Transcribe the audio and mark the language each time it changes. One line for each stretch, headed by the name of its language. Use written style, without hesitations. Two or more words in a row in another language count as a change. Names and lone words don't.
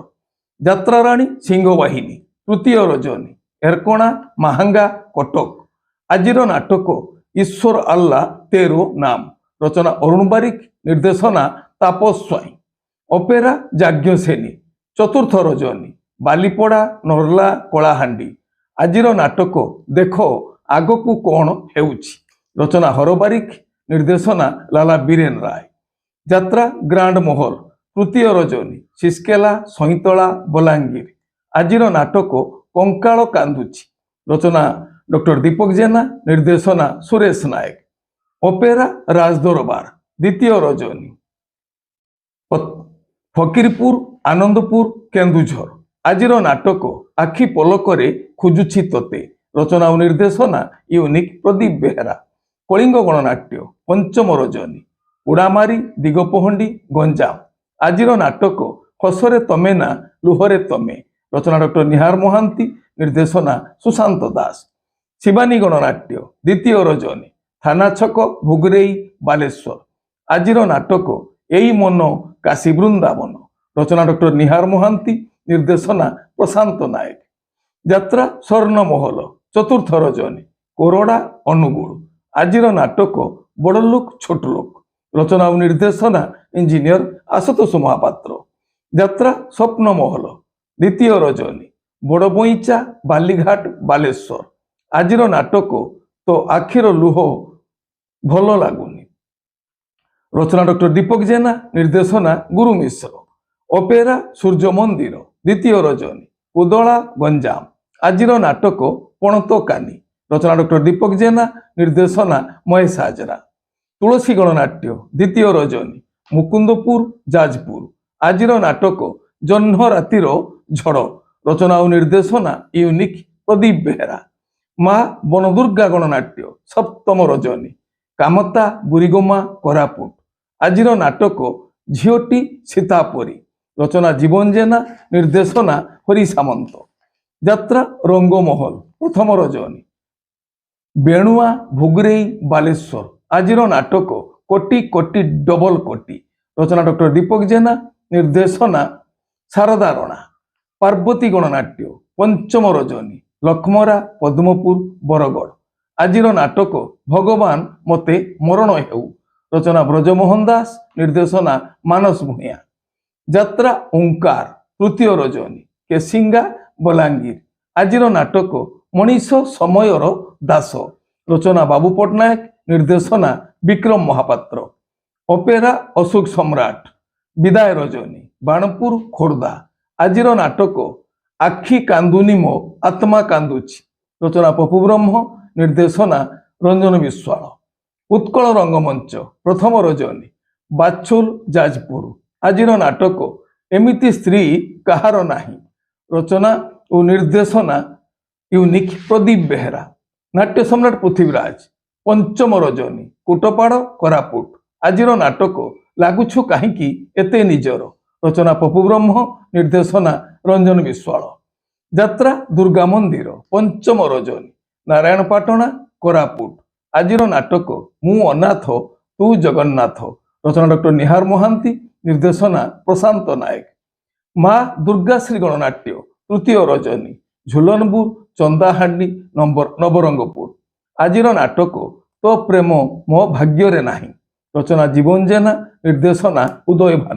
Odia: ଯାତ୍ରା ରାଣୀ ସିଂହବାହିନୀ ତୃତୀୟ ରଜନୀ ଏରକୋଣା ମହାଙ୍ଗା କଟକ। ଆଜିର ନାଟକ ଈଶ୍ୱର ଆଲ୍ଲା ତେରୋ ନାମ ରଚନା ଅରୁଣ ବାରିକ ନିର୍ଦ୍ଦେଶନା ତାପସ ସ୍ୱାଇଁ। ଅପେରା ଯାଜ୍ଞସେନୀ ଚତୁର୍ଥ ରଜନୀ ବାଲିପଡ଼ା ନରଲା କଳାହାଣ୍ଡି। ଆଜିର ନାଟକ ଦେଖ ଆଗକୁ କଣ ହେଉଛି ରଚନା ହର ବାରିକ ନିର୍ଦ୍ଦେଶନା ଲାଲା ବୀରେନ ରାୟ। ଯାତ୍ରା ଗ୍ରାଣ୍ଡ ମହଲ ତୃତୀୟ ରଜନୀ ଶିସ୍କେଲା ସଇତଲା ବଲାଙ୍ଗୀର। ଆଜିର ନାଟକ କଙ୍କାଳ କାନ୍ଦୁଛି ରଚନା ଡକ୍ଟର ଦୀପକ ଜେନା ନିର୍ଦ୍ଦେଶନା ସୁରେଶ ନାୟକ। ଅପେରା ରାଜଦରବାର ଦ୍ୱିତୀୟ ରଜନୀ ଫକୀରପୁର ଆନନ୍ଦପୁର କେନ୍ଦୁଝର। ଆଜିର ନାଟକ ଆଖି ପଲକରେ ଖୋଜୁଛି ତୋତେ ରଚନା ଓ ନିର୍ଦ୍ଦେଶନା ୟୁନିକ ପ୍ରଦୀପ ବେହେରା। କଳିଙ୍ଗ ଗଣନାଟ୍ୟ ପଞ୍ଚମ ରଜନୀ ଉଡ଼ାମାରୀ ଦିଗପହଣ୍ଡି ଗଞ୍ଜାମ। ଆଜିର ନାଟକ ହସରେ ତମେ ନା ଲୁହରେ ତମେ ରଚନା ଡକ୍ଟର ନିହାର ମହାନ୍ତି ନିର୍ଦ୍ଦେଶନା ସୁଶାନ୍ତ ଦାସ। ଶିବାନୀ ଗଣନାଟ୍ୟ ଦ୍ୱିତୀୟ ରଜନୀ ଥାନା ଛକ ଭୁଗରେଇ ବାଲେଶ୍ୱର। ଆଜିର ନାଟକ ଏଇ ମନ କାଶୀ ବୃନ୍ଦାବନ ରଚନା ଡକ୍ଟର ନିହାର ମହାନ୍ତି ନିର୍ଦ୍ଦେଶନା ପ୍ରଶାନ୍ତ ନାୟକ। ଯାତ୍ରା ସ୍ୱର୍ଣ୍ଣ ମହଲ ଚତୁର୍ଥ ରଜନୀ କୋରଡ଼ା ଅନୁଗୁଳ। ଆଜିର ନାଟକ ବଡ଼ ଲୋକ ଛୋଟ ଲୋକ ରଚନା ଓ ନିର୍ଦ୍ଦେଶନା ଇଞ୍ଜିନିୟର ଆଶୁତୋଷ ମହାପାତ୍ର। ଯାତ୍ରା ସ୍ୱପ୍ନ ମହଲ ଦ୍ୱିତୀୟ ରଜନୀ ବଡ଼ ବଇଚା ବାଲିଘାଟ ବାଲେଶ୍ୱର। ଆଜିର ନାଟକ ତୋ ଆଖିର ଲୁହ ଭଲ ଲାଗୁନି ରଚନା ଡକ୍ଟର ଦୀପକ ଜେନା ନିର୍ଦ୍ଦେଶନା ଗୁରୁ ମିଶ୍ର। ଅପେରା ସୂର୍ଯ୍ୟ ମନ୍ଦିର ଦ୍ୱିତୀୟ ରଜନୀ ଉଦଳା ଗଞ୍ଜାମ। ଆଜିର ନାଟକ ପଣତକାନି ରଚନା ଡକ୍ଟର ଦୀପକ ଜେନା ନିର୍ଦ୍ଦେଶନା ମହେଶ ହାଜରା। ତୁଳସୀ ଗଣନାଟ୍ୟ ଦ୍ୱିତୀୟ ରଜନୀ ମୁକୁନ୍ଦପୁର ଯାଜପୁର। ଆଜିର ନାଟକ ଜହ୍ନ ରାତିର ଝଡ଼ ରଚନା ଓ ନିର୍ଦ୍ଦେଶନା ୟୁନିକ ପ୍ରଦୀପ ବେହେରା। ମା ବନଦୁର୍ଗା ଗଣନାଟ୍ୟ ସପ୍ତମ ରଜନୀ କାମତା ବୁରିଗୋମା କୋରାପୁଟ। ଆଜିର ନାଟକ ଝିଟି ସୀତାପରି ରଚନା ଜୀବନ ଜେନା ନିର୍ଦ୍ଦେଶନା ହରି ସାମନ୍ତ। ଯାତ୍ରା ରଙ୍ଗମହଲ ପ୍ରଥମ ରଜନୀ ବେଣୁଆ ଭୁଗରେଇ ବାଲେଶ୍ୱର। ଆଜିର ନାଟକ କୋଟି କୋଟି ଡବଲ କୋଟି ରଚନା ଡକ୍ଟର ଦୀପକ ଜେନା ନିର୍ଦ୍ଦେଶନା ଶାରଦା ରଣା। ପାର୍ବତୀ ଗଣନାଟ୍ୟ ପଞ୍ଚମ ରଜନୀ ଲଖମରା ପଦ୍ମପୁର ବରଗଡ଼। ଆଜିର ନାଟକ ଭଗବାନ ମତେ ମରଣ ହେଉ ରଚନା ବ୍ରଜମୋହନ ଦାସ ନିର୍ଦ୍ଦେଶନା ମାନସ ଭୂୟାଁ। ଯାତ୍ରା ଓଙ୍କାର ତୃତୀୟ ରଜନୀ କେସିଙ୍ଗା ବଲାଙ୍ଗୀର। ଆଜିର ନାଟକ ମନୀଷ ସମୟର ଦାସ ରଚନା ବାବୁ ପଟ୍ଟନାୟକ ନିର୍ଦ୍ଦେଶନା ବିକ୍ରମ ମହାପାତ୍ର। ଅପେରା ଅଶୋକ ସମ୍ରାଟ ବିଦାୟ ରଜନୀ ବାଣପୁର ଖୋର୍ଦ୍ଧା। ଆଜିର ନାଟକ ଆଖି କାନ୍ଦୁନି ମୋ ଆତ୍ମା କାନ୍ଦୁଛି ରଚନା ପପୁ ବ୍ରହ୍ମ ନିର୍ଦ୍ଦେଶନା ରଞ୍ଜନ ବିଶ୍ୱାଳ। ଉତ୍କଳ ରଙ୍ଗମଞ୍ଚ ପ୍ରଥମ ରଜନୀ ବାଛୁଳ ଯାଜପୁର। ଆଜିର ନାଟକ ଏମିତି ସ୍ତ୍ରୀ କାହାର ନାହିଁ ରଚନା ଓ ନିର୍ଦ୍ଦେଶନା ୟୁନିକ ପ୍ରଦୀପ ବେହେରା। ନାଟ୍ୟ ସମ୍ରାଟ ପୃଥ୍ୱୀରାଜ ପଞ୍ଚମ ରଜନୀ କୁଟପାଡ଼ କୋରାପୁଟ। ଆଜିର ନାଟକ ଲାଗୁଛୁ କାହିଁକି ଏତେ ନିଜର ରଚନା ପପୁ ବ୍ରହ୍ମ ନିର୍ଦ୍ଦେଶନା ରଞ୍ଜନ ବିଶ୍ୱାଳ। ଯାତ୍ରା ଦୁର୍ଗା ମନ୍ଦିର ପଞ୍ଚମ ରଜନୀ ନାରାୟଣପାଟଣା କୋରାପୁଟ। ଆଜିର ନାଟକ ମୁଁ ଅନାଥ ତୁ ଜଗନ୍ନାଥ ରଚନା ଡକ୍ଟର ନିହାର ମହାନ୍ତି ନିର୍ଦ୍ଦେଶନା ପ୍ରଶାନ୍ତ ନାୟକ। ମା ଦୁର୍ଗାଶ୍ରୀ ଗଣନାଟ୍ୟ ତୃତୀୟ ରଜନୀ ଝୁଲନପୁର ଚାନ୍ଦାହାଣ୍ଡି ନବରଙ୍ଗପୁର। ଆଜିର ନାଟକ ତୋ ପ୍ରେମ ମୋ ଭାଗ୍ୟ ନାହିଁ ରଚନା ଜୀବନ ଜେନା ନିର୍ଦ୍ଦେଶନା ଉଦୟ ଭାନୁ।